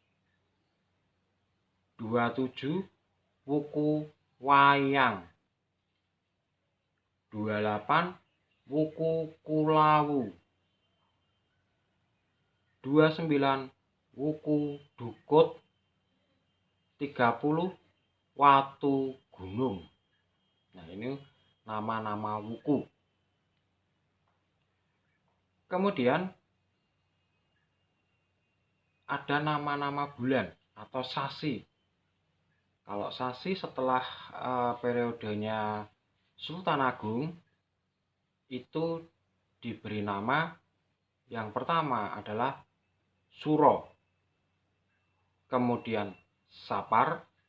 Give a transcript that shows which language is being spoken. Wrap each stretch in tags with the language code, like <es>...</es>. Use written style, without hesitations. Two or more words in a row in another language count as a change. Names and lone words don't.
<id>27, wuku Wayang. 28, wuku Kulawu. 29, wuku Dukut. 30, Watu Gunung. Nah, ini nama-nama wuku. Kemudian ada nama-nama bulan atau sasi. Kalau sasi setelah periodenya Sultan Agung itu diberi nama Yang pertama adalah suro, kemudian sapar,</id>